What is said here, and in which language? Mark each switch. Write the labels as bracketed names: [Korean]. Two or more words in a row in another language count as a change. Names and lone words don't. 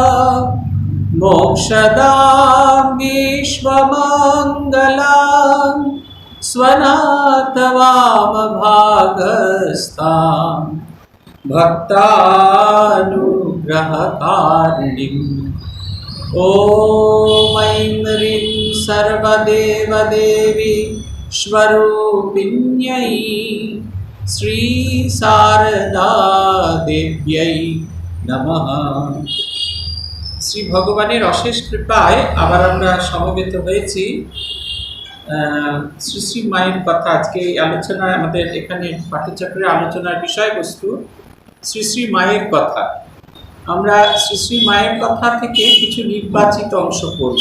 [Sanskrit] मोक्षदां विश्वमङ्गलां स्वनाथवामभागस्तां भक्तानुग्रहकारिणीम् ॐ ऐं ह्रीं सर्वदेवदेवी स्वरूपिण्यै श्री शारदा देव्यै नमः। [Bangla] শ্রী ভগবানের অশেষ কৃপায় আবার আমরা সমবেত হয়েছি শ্রী শ্রী মায়ের কথা। আজকে এই আলোচনায় আমাদের এখানে পাঠ্যচক্রের আলোচনার বিষয়বস্তু শ্রী শ্রী মায়ের কথা। আমরা শ্রী শ্রী মায়ের কথা থেকে কিছু নির্বাচিত অংশ পড়ব।